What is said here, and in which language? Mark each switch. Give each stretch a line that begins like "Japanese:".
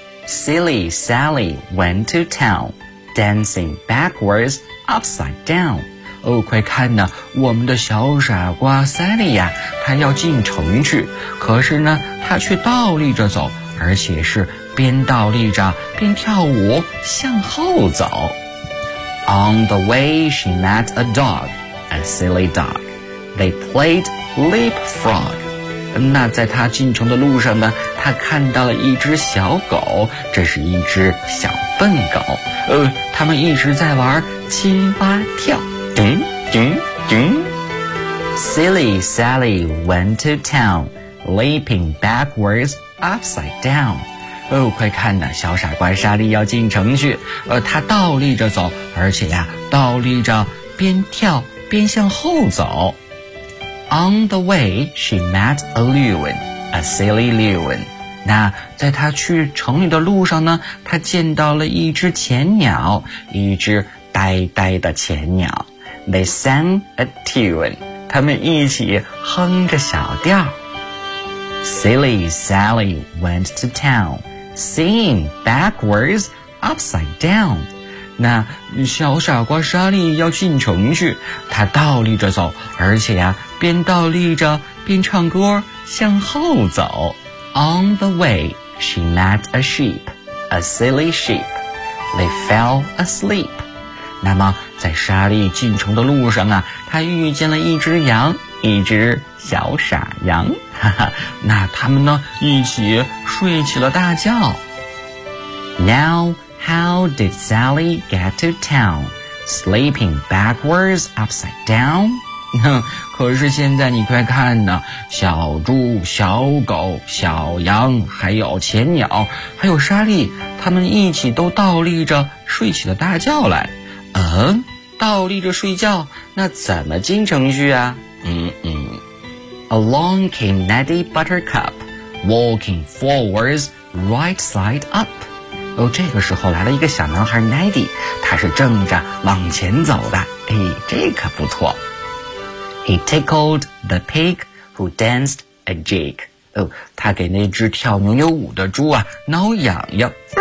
English: Silly Sally went to town, dancing backwards, upside down.
Chinese: 快看呢，我们的小傻瓜 Sally 呀，她要进城去，可是呢，她却倒立着走，而且是边倒立着边跳舞向后走。
English: On the way, she met a dog, a silly dog. They played leapfrog.
Chinese: 那在他进城的路上呢，他看到了一只小狗，这是一只小笨狗。他们一直在玩青蛙跳。叮叮叮。
English: Silly Sally went to town, leaping backwards, upside down.
Chinese: 快看呐，小傻瓜莎莉要进城去。他倒立着走，而且呀，倒立着边跳边向后走。
English: On the way, she met a loon, a silly loon.
Chinese: 那在她去城里的路上呢，她见到了一只浅鸟，一只呆呆的浅鸟。
English: They sang a tune,
Chinese: 他们一起哼着小调。
English: Silly Sally went to town, singing backwards, upside down.
Chinese: 那小傻瓜莎莉要进城去，她倒立着走，而且呀，边倒立着边唱歌向后走。
English: On the way, she met a sheep, a silly sheep. They fell asleep.
Chinese: 那么在莎莉进城的路上啊，她遇见了一只羊，一只小傻羊。那他们呢，一起睡起了大觉。
English: Now,How did Sally get to town? Sleeping backwards, upside down?
Chinese: 可是现在你快看呢，小猪、小狗、小羊，还有浅鸟，还有莎莉，他们一起都倒立着睡起了大觉来。倒立着睡觉，那怎么进城去啊？
English: Along came Neddy Buttercup, walking forwards, right side up.
Chinese: 这个时候来了一个小男孩 Neddy， 他是正着往前走的，这可不错。
English: He tickled the pig who danced a jig.
Chinese: 他给那只跳牛牛舞的猪啊挠痒痒。